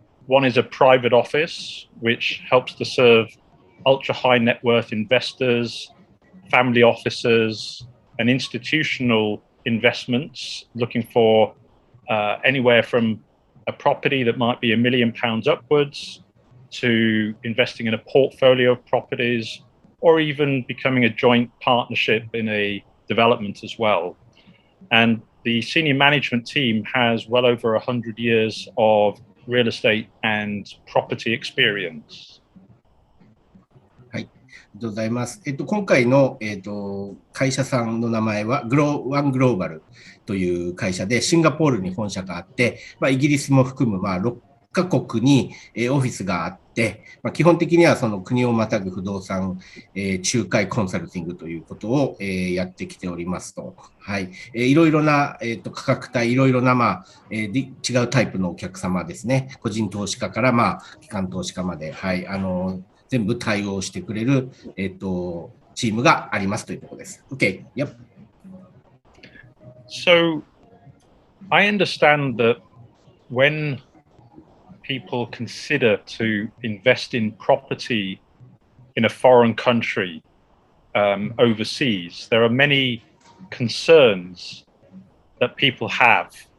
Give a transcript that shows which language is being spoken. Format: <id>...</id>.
<en>One is a private office, which helps to serve ultra high net worth investors, family offices, and institutional investments looking for anywhere from a property that might be £1 million upwards to investing in a portfolio of properties, or even becoming a joint partnership in a development as well. And the senior management team has well over 100 years of real estate and property experience.</en> <ja>はい、ありがとうございます。今回の、会社さんの名前はワングローバルという会社で、シンガポールに本社があって、イギリスも含む、6カ国に、オフィスがあって、基本的にはその国をまたぐ不動産、仲介コンサルティングということを、やってきておりますと。はい。いろいろな、価格帯、いろいろな、違うタイプのお客様ですね。個人投資家から、機関投資家まで、はい。全部対応してくれる、チームがありますというところです。</ja> <en>OK。 Yep. So, I understand that when people consider to invest in property in a foreign country overseas, there are many concerns that people have.</en>